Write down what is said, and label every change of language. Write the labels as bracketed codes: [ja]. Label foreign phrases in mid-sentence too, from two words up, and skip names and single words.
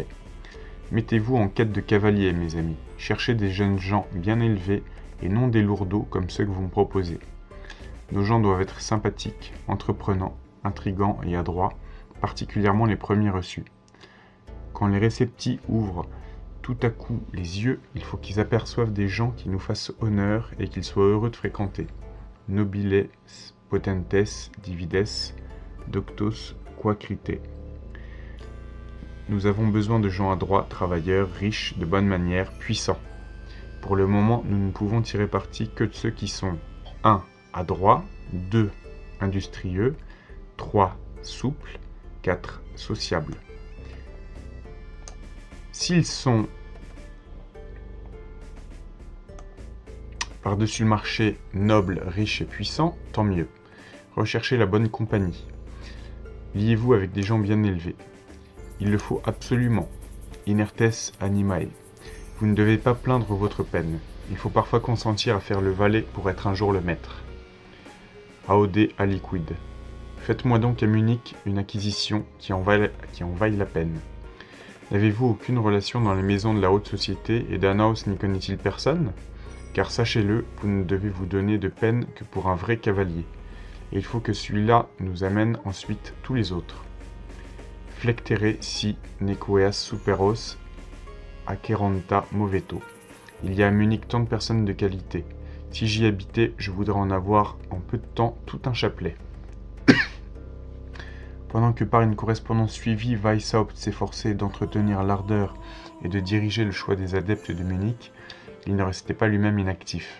[fr] Mettez-vous en quête de cavaliers, mes amis. Cherchez des jeunes gens bien élevés et non des lourdeaux comme ceux que vous me proposez. Nos gens doivent être sympathiques, entreprenants, intrigants et adroits, particulièrement les premiers reçus. Quand les réceptis ouvrent tout à coup les yeux, il faut qu'ils aperçoivent des gens qui nous fassent honneur et qu'ils soient heureux de fréquenter. [la] Nobiles, potentes, divides, doctos, quacrite. [fr] Nous avons besoin de gens adroits, travailleurs, riches, de bonnes manières, puissants. Pour le moment, nous ne pouvons tirer parti que de ceux qui sont 1. Adroits, 2. Industrieux, 3. Souples, 4. Sociables. S'ils sont par-dessus le marché nobles, riches et puissants, tant mieux. Recherchez la bonne compagnie. Liez-vous avec des gens bien élevés. Il le faut absolument. [la] Inertes animae. [fr] Vous ne devez pas plaindre votre peine. Il faut parfois consentir à faire le valet pour être un jour le maître. [la] Aude aliquid. [fr] Faites-moi donc à Munich une acquisition qui en vaille la peine. N'avez-vous aucune relation dans les maisons de la haute société et Danaus n'y connaît-il personne ? Car sachez-le, vous ne devez vous donner de peine que pour un vrai cavalier. Et il faut que celui-là nous amène ensuite tous les autres. [la] Flectere si nequeas superos acquerenta moveto. [fr] Il y a à Munich tant de personnes de qualité. Si j'y habitais, je voudrais en avoir en peu de temps tout un chapelet. Pendant que par une correspondance suivie, Weishaupt s'efforçait d'entretenir l'ardeur et de diriger le choix des adeptes de Munich, il ne restait pas lui-même inactif.